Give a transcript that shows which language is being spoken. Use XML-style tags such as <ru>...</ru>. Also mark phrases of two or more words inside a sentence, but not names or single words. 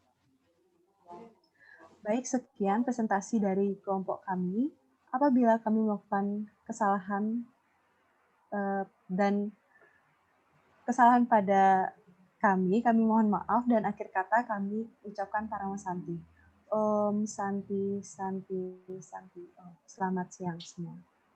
<id>Baik, sekian presentasi dari kelompok kami. Apabila kami melakukan kesalahan dan kesalahan pada kami mohon maaf, dan akhir kata kami ucapkan</id> <sa>Parama Santi. Om Santi Santi Santi.</sa> <id>Selamat siang semua.</id>